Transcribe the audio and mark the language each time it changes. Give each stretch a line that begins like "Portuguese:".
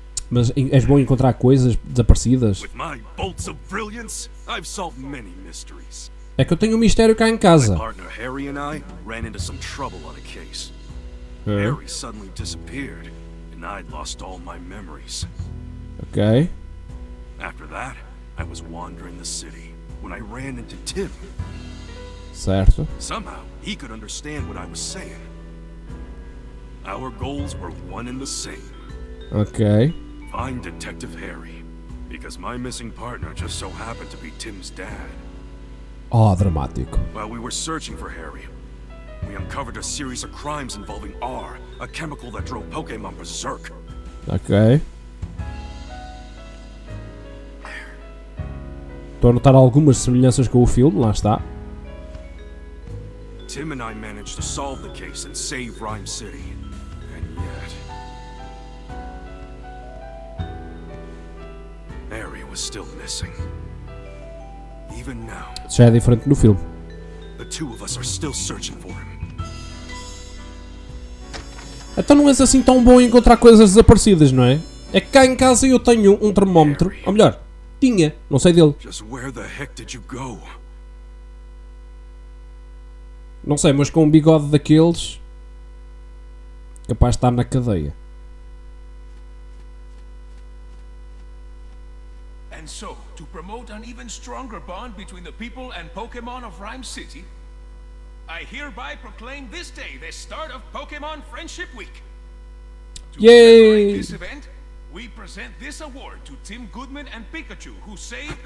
Portuguese: Mas és bom em encontrar coisas desaparecidas.
English: With my bolts of brilliance, I've solved many mysteries.
Portuguese: É que eu tenho um mistério cá em casa.
English: My partner Harry and I ran into some trouble on a case. Harry suddenly disappeared, and I'd lost all my memories. Ok. After that, I was wandering the city when I ran into Tim.
Portuguese: Certo.
English: Somehow, he could understand what I was saying. Our goals were one and the same. Ok. Find Detective Harry, because my missing partner just so happened to be Tim's dad.
Portuguese: Dramático.
English: While we were searching for Harry, we uncovered a series of crimes involving R, a chemical that drove Pokemon berserk. Ok.
Portuguese: Estou a notar algumas semelhanças com o filme, lá está.
English: Tim and I managed to solve the case and save Ryme City. And yet, Harry was still missing. Even now,
Portuguese: Já é diferente no filme.
English: the two of us are still searching for him.
Portuguese: Então não és assim tão bom em encontrar coisas desaparecidas, não é? É que cá em casa eu tenho um termómetro, ou melhor, tinha, não sei dele.
English: Just where the heck did you go?
Portuguese: Não sei, mas com um bigode daqueles, capaz de estar na cadeia.
English: And so, to promote an even stronger bond between the people and Pokemon of Ryme City, I hereby proclaim this day the start of Pokemon Friendship Week. To commemorate this event, we present this award to Tim Goodman and Pikachu, who saved